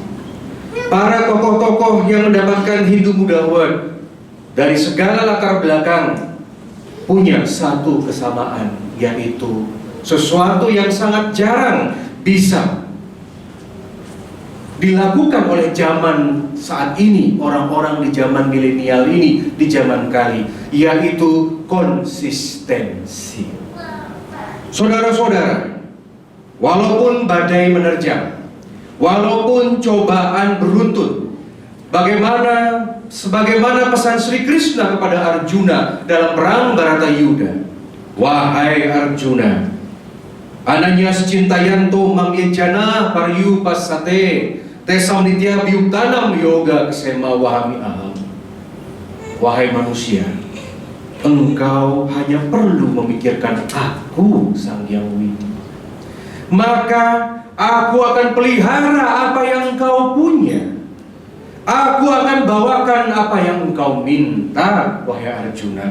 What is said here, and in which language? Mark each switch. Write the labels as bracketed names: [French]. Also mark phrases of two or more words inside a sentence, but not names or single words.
[Indonesian] Para tokoh-tokoh yang mendapatkan Hindu Muda Award dari segala latar belakang punya satu kesamaan, yaitu sesuatu yang sangat jarang bisa dilakukan oleh zaman saat ini, orang-orang di zaman milenial ini, di zaman kali, yaitu konsistensi. Saudara-saudara, walaupun badai menerjang, walaupun cobaan beruntun, sebagaimana pesan Sri Krishna kepada Arjuna dalam perang Bharatayuda, wahai Arjuna, [Sanskrit] Ananyas cintayanto mamyejana paryu pasate tesam nitya biyuktanam yoga kesema wahami aham. [Indonesian] Wahai manusia, engkau hanya perlu memikirkan aku, Sang Hyang Widi. Maka aku akan pelihara apa yang engkau punya. Aku akan bawakan apa yang engkau minta, wahai Arjuna.